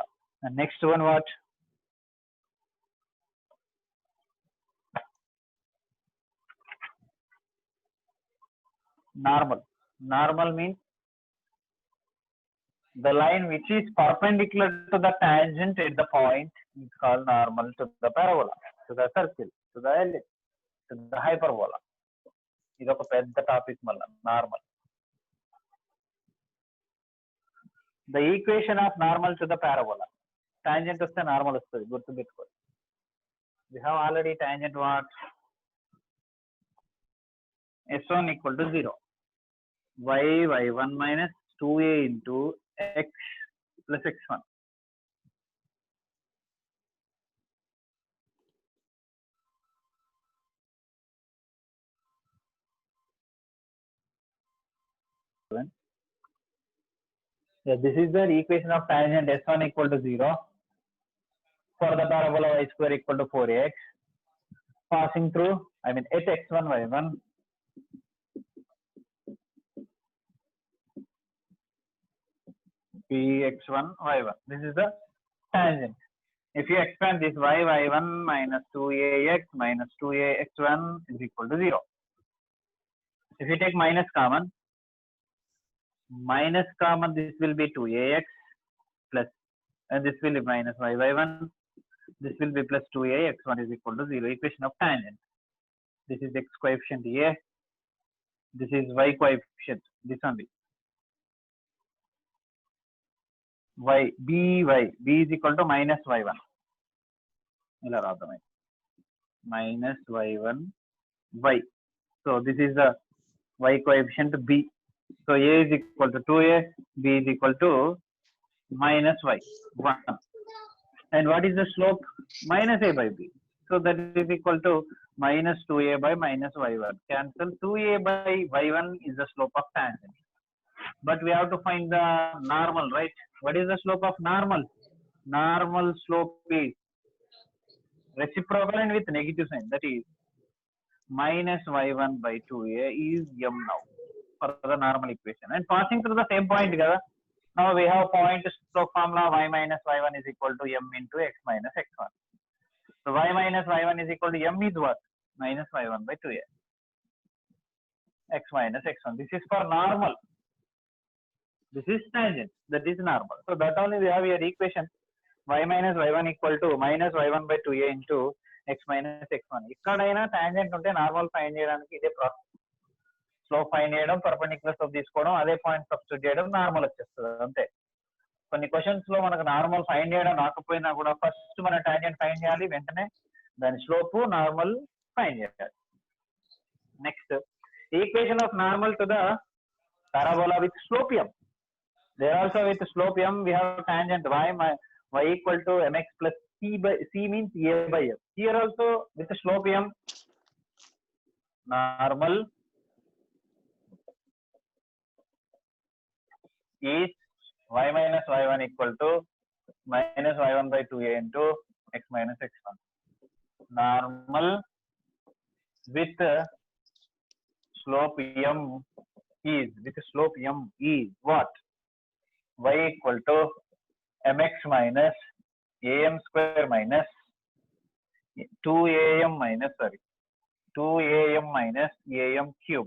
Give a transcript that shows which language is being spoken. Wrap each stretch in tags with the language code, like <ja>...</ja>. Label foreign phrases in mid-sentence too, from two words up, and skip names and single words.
<en>The next one what? Normal. Normal means the line which is perpendicular to the tangent at the point is called normal to the parabola, to the circle, to the ellipse, to the hyperbola.</en> <te>ఇది ఒక పెద్ద టాపిక్ మళ్ళీ నార్మల్.</te> <en>The equation of normal to the parabola.</en> <te>Tangent వస్తే నార్మల్ వస్తుంది, గుర్తుపెట్టుకోండి.</te> <en>We have already tangent what? S1 equal to 0. y1 minus 2a into x plus x1. Yeah, this is the equation of tangent S1 equal to 0 for the parabola y square equal to 4x passing through, I mean at x1 y1 px1 y1. This is the tangent. If you expand this y1 minus 2ax minus 2ax1 is equal to 0. If you take minus common, this will be 2ax plus, and this will be minus y1. This will be plus 2ax1 is equal to 0. Equation of tangent. This is x coefficient a. This is y coefficient. This only. Y b is equal to minus y1. Minus y1 y. So this is the y coefficient b. So a is equal to 2a, b is equal to minus y 1. And what is the slope? Minus a by b. So that is equal to minus 2a by minus y1. Cancel. 2a by y1 is the slope of tangent. But we have to find the normal, right? What is the slope of normal? Normal slope is reciprocal and with negative sign. That is minus y1 by 2a is m now for the normal equation. And passing through the same point together, now we have point slope formula y minus y1 is equal to m into x minus x1. So y minus y1 is equal to m is what? Minus y1 by 2a. X minus x1. This is for normal. This is tangent. That is normal. So that only we have your equation y minus y1 equal to minus y1 by 2a into x minus x1.</en> <te>ఇక్కడైనా tangent ఉంటే</te> <en>normal find</en> <te>చేయడానికి ఇదే process.</te> <en>Slope find</en> <te>cheyadam,</te> <en>perpendicular slope</en> <te>తీసుకోవడం, అదే</te> <en>point substitute</en> <te>చేయడం, నార్మల్ వచ్చేస్తుంది అంతే. కొన్ని క్వశ్చన్స్ లో మనకు</te> <en>normal find</en> <te>చేయడం రాకపోయినా కూడా ఫస్ట్ మన</te> <en>tangent find</en> <te>చేయాలి, వెంటనే దాని</te> <en>slope normal find</en> <te>చేయాలి.</te> <en>Next, equation of normal to the parabola with slope m. There also with slope m we have tangent y equal to mx plus c means a by m. Here also with slope m, normal is y minus y1 equal to minus y1 by 2a into x minus x1. Normal with slope m is what? Y equal to mx minus am square minus 2am minus 2am minus am cube.</en>